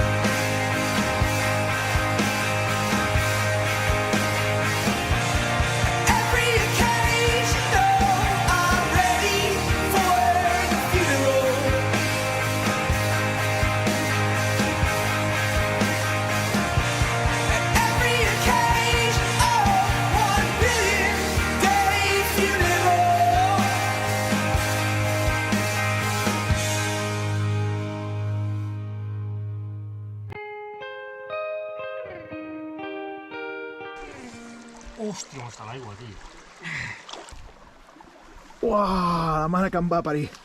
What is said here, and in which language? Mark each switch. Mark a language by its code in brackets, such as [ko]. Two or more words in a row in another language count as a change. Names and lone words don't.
[en] Every occasion, oh, I'm ready for the funeral. Every occasion, oh, 1 billion day funeral. [ca] Hòstia, està l'aigua, tio. Uah, la mare que em va parir.